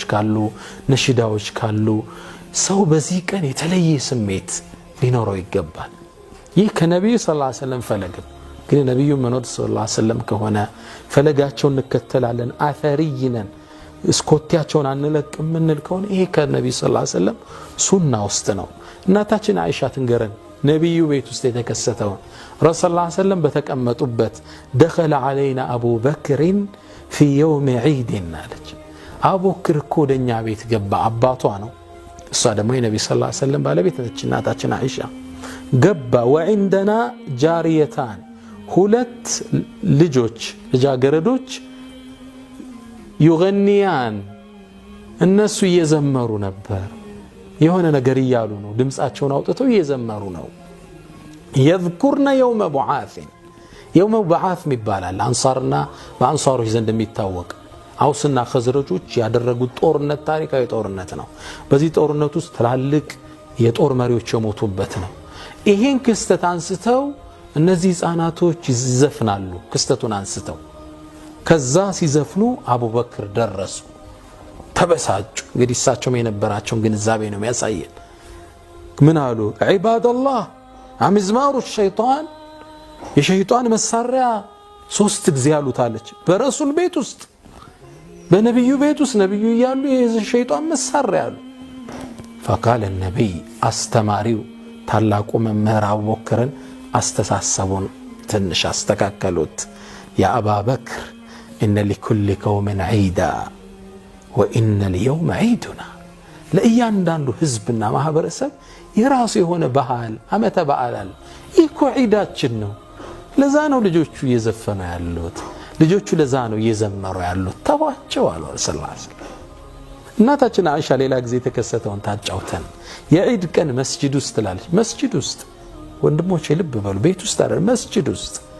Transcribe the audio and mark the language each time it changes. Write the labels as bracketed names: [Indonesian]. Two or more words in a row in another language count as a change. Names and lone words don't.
[Amharic] ካሉ ነሽዳዎች ካሉ ሰው በዚህ ቀን የተለየ ስሜት ሊኖረው ይገባል ይህ ከነብዩ [Arabic] صلى الله عليه وسلم [Amharic] ፈለግ ግን ነብዩ መሐመድ ሰለላሁ [Arabic] عليه وسلم [Amharic] ከሆነ ፈለጋቸውን እንከተላለን አፈሪይነን እስኮቲያቸውን አንለቅም ምንል ከሆነ ይሄ ከነብዩ [Arabic] صلى الله عليه وسلم [Amharic] ሱና ውስጥ ነው እናታችን አይሻ ትንገረን ነብዩ ቤት ውስጥ የተከሰተው ረሱል [Arabic] صلى الله عليه وسلم [Amharic] በተቀመጡበት [Arabic] دخل علينا ابو بكر في يوم عيد [Amharic] አለች አቡበክር እኮ ወደኛ ቤት ገባ አባቷ ነው እሷ ደግሞ የነብዩ [Arabic] صلى الله عليه وسلم [Amharic] ባለቤት ነች እናታችን አይሻ ገባ [Arabic] وعندنا جاريتان [Amharic] ሁለት ልጆች ልጃገረዶች يغنيان እነሱ እየዘመሩ ነበር የሆነ ነገር ይያሉ ነው ድምጻቸውን አውጥተው እየዘመሩ ነው [Arabic] يذكرنا يوم بعث [Amharic] ይባላል አንሳርና በአንሳሮች ዘንድ የሚታወቅ አውስና ኸዝረጆች ያደረጉት ጦርነት ታሪካዊ ጦርነት ነው በዚህ ጦርነት ውስጥ ትላልቅ የጦር መሪዎች የሞቱበት ነው ይሄን ክስተት አንስተው እነዚህ ህፃናቶች ይዘፍናሉ ክስተቱን አንስተው ከዛ ሲዘፍኑ አቡበክር ደረሱ ተበሳጩ እንግዲህ እሳቸው የነበራቸውን ግንዛቤ ነው የሚያሳየን ምን አሉ [Arabic] عباد الله أمزمار الشيطان [Amharic] የሸይጣን መሳሪያ ሶስት ጊዜ ያሉታለች በረሱል ቤት ውስጥ በነብዩ ቤት ውስጥ ነብዩ ይያሉ የሸይጣን መሳሪያ አሉ [Arabic] فقال النبي [Amharic] አስተማሪው ታላቁ መምህር አቡበክርን አስተሳሰቡን ትንሽ አስተካከሉት [Arabic] يا أبا بكر إن لكل قوم عيدا وإن اليوم عيدنا [Amharic] ለእያንዳንዱ ህዝብና ማህበረሰብ የራሱ የሆነ ባህል አመተ በዓል ይኮ ዒዳችን ነው ለዛ ነው ልጆቹ እየዘፈኑ ያሉት ልጆቹ ለዛ ነው እየዘመሩ ያሉት ተዋቸው አሉ [Arabic] صلى الله عليه وسلم [Amharic] እናታችን አይሻ ሌላ ጊዜ ተከሰተውን ታጫውተን የዒድ ቀን መስጂድ ውስጥ ትላለች መስጂድ ውስጥ ወንድሞቼ ልብ በሉ ቤት ውስጥ አይደል መስጂድ ውስጥ